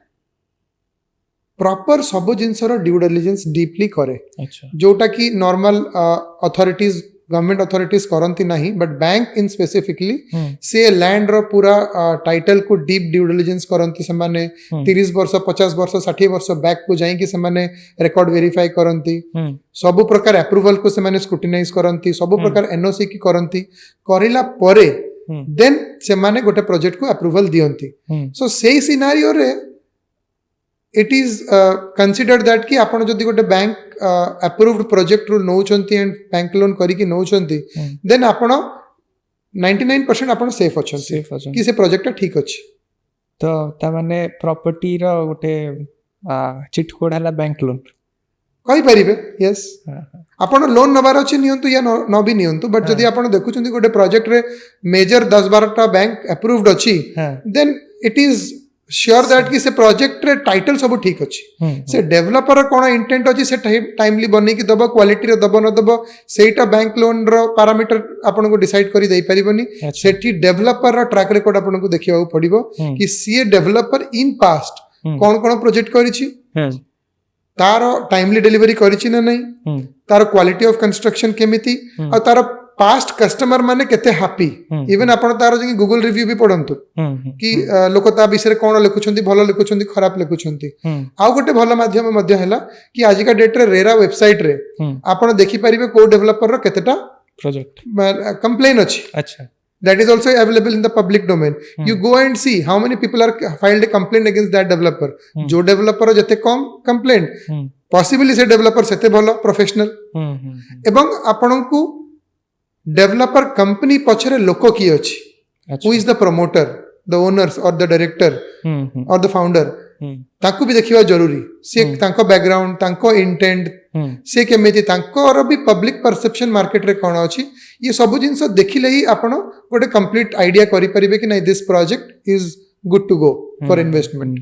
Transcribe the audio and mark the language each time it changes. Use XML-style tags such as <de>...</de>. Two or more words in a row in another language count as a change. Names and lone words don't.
<or>ପ୍ରପର ସବୁ ଜିନିଷର</or> <en>due diligence deeply</en> <or>କରେ ଯୋଉଟା କି</or> <en>normal authorities government authorities</en> <or>କରନ୍ତି ନାହିଁ</or> <en>but bank in specifically</en> <or>ସେ ଲ୍ୟାଣ୍ଡ ର ପୁରା ଟାଇଟଲ କୁ</or> <en>deep due diligence</en> <or>କରନ୍ତି ସେ ମାନେ 30 ବର୍ଷ 50 ବର୍ଷ 60 ବର୍ଷ ବ୍ୟାକ କୁ ଯାଇ କି ସେ ମାନେ</or> <en>record verify</en> <or>କରନ୍ତି ସବୁ ପ୍ରକାର ଅପ୍ରୁଭାଲ କୁ ସେ ମାନେ ସ୍କ୍ରୁଟିନାଇଜ କରନ୍ତି ସବୁ ପ୍ରକାର ଏନଓସି କି କରନ୍ତି କରିଲା ପରେ ଦେନ ସେ ମାନେ ଗୋଟେ ପ୍ରୋଜେକ୍ଟ କୁ ଅପ୍ରୁଭାଲ ଦିଅନ୍ତି ସୋ ସେହି ସିନାରିଓ ରେ</or> <en>it is considered that</en> <or>କି ଆପଣ ଯଦି ଗୋଟେ</or> <en>bank approved project</en> <or>ରୁ ନେଉଛନ୍ତି</or> <en>and bank loan</en> <or>କରି କି ନେଉଛନ୍ତି ଦେନ ଆପଣ 99% ଆପଣ ସେଫ ଅଛନ୍ତି କି ସେ ପ୍ରୋଜେକ୍ଟ ଠିକ ଅଛି ତୋ ତା ମାନେ ପ୍ରପର୍ଟି ର ଗୋଟେ</or> <en>cheat code</en> <or>हला</or> <en>bank loan</en> <or>କହି ପାରିବେ ୟେସ ଆପଣ ଲୋନ ନେବାର ଅଛି ନିଅନ୍ତୁ ବା ନ ବି ନିଅନ୍ତୁ ବଟ ଯଦି ଆପଣ ଦେଖୁଛନ୍ତି ଗୋଟେ ପ୍ରୋଜେକ୍ଟ ରେ ମେଜର 10-12 ଟା</or> <en>bank approved</en> <or>अछि</or> <en>then it is sure that</en> <or>କି ସେ ପ୍ରୋଜେକ୍ଟ ରେ ଟାଇଟଲ ସବୁ ଠିକ ଅଛି ସେ ଡେଭେଲପର କଣ ଇଣ୍ଟେଣ୍ଟ ଅଛି ସେ ଟାଇମଲି ବନେଇ କି ଦେବ କ୍ୱାଲିଟି ରେ ଦେବ ନ ଦେବ ସେଟା</or> <en>bank loan</en> <or>ର ପାରାମିଟର ଆପଣ କୁ ଡିସାଇଡ କରି ଦେଇ ପାରିବନି ସେଠି ଡେଭେଲପର ର</or> <en>track record</en> <or>ଆପଣ କୁ ଦେଖିବା ପଡ଼ିବ କି ସେ ଡେଭେଲପର</or> <en>in past</en> <or>କଣ ପ୍ରୋଜେକ୍ଟ କରିଛି तार</or> <en>timely delivery</en> <or>କରିଛି ନା ନାହିଁ ତାର</or> <en>quality of construction</en> <or>କେମିତି ଓ ତାର</or> <en>past customer</en> <or>ମାନେ କେତେ</or> <en>happy even</en> <or>ଆପଣ ତାର ଯେ ଗୁଗଲ ରିଭ୍ୟୁ ବି ପଢ଼ନ୍ତୁ କି ଲୋକ ତା ବିଷୟ କଣ ଲେଖୁଛନ୍ତି ଭଲ ଲେଖୁଛନ୍ତି ଖରାପ ଲେଖୁଛନ୍ତି ଆ ଗୋଟେ ଭଲ ମାଧ୍ୟମ ମଧ୍ୟ ହେଲା କି ଆଜି କା ଡେଟ ରେ ରେରା ୱେବସାଇଟ ରେ ଆପଣ ଦେଖି ପାରିବେ କେଉଁ ଡେଭେଲପର ର କେତେଟା प्रोजेक्ट କମ୍ପ୍ଲେନ ଅଛି अच्छा</or> <en>that is also available in the public domain you go and see how many people are filed a complaint against that developer जो</en> <or>developer ଯେତେ କମ</or> <en>complaint possibly</en> <or>ସେ ଡେଭେଲପର ସେତେ ଭଲ ପ୍ରଫେସନାଲ ଏବଂ ଆପଣ କୁ</or> <en>developer company</en> <or>ପଛରେ ଲୋକ କିଏ ଅଛି</or> <en>who is the promoter the owners</en> <or>और</or> <en>the director</en> <or>और</or> <en>the founder</en> <or>ତାକୁ ବି ଦେଖିବା ଜରୁରୀ ସେ ତାଙ୍କ ବ୍ୟାକଗ୍ରାଉଣ୍ଡ ତାଙ୍କ ଇଣ୍ଟେଣ୍ଟ ସେ କେମିତି ତାଙ୍କ ବି</or> <en>public perception market</en> <or>ରେ କଣ ଅଛି ଏ ସବୁ ଜିନିଷ ଦେଖିଲେ ହିଁ ଆପଣ ଗୋଟେ</or> <en>complete idea</en> <or>କରି ପାରିବେ କି ନା</or> <en>this project is good to go for investment</en>